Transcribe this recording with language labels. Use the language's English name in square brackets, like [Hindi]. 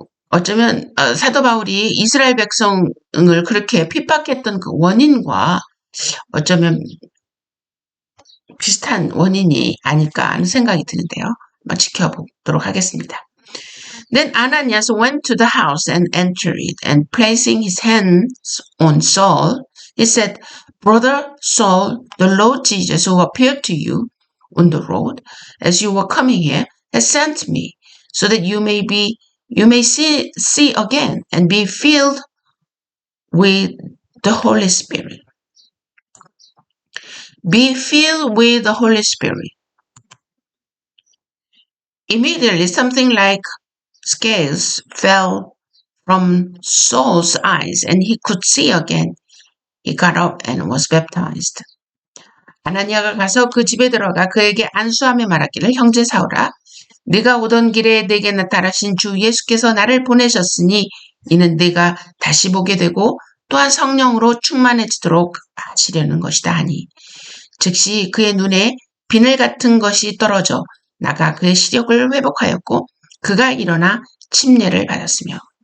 [Korean] 어쩌면 사도 바울이 이스라엘 백성을 그렇게 핍박했던 그 원인과 어쩌면 비슷한 원인이 아닐까 하는 생각이 드는데요. 한번 지켜보도록 하겠습니다. [English] Then Ananias went to the house and entered it, and placing his hands on Saul, he said, Brother Saul, the Lord Jesus who appeared to you on the road as you were coming here has sent me so that you may see again and be filled with the Holy Spirit. Be filled with the Holy Spirit. Immediately something like scales fell from Saul's eyes and he could see again. He got up and was baptized. [Korean] 아나니아가 가서 그 집에 들어가 그에게 안수하며 말하기를 형제 사울아 네가 오던 길에 내게 나타나신 주 예수께서 나를 보내셨으니 이는 네가 다시 보게 되고 또한 성령으로 충만해지도록 하시려는 것이다 하니 즉시 그의 눈에 비늘 같은 것이 떨어져 나가 그의 시력을 회복하였고 그가 일어나 침례를 받았으며.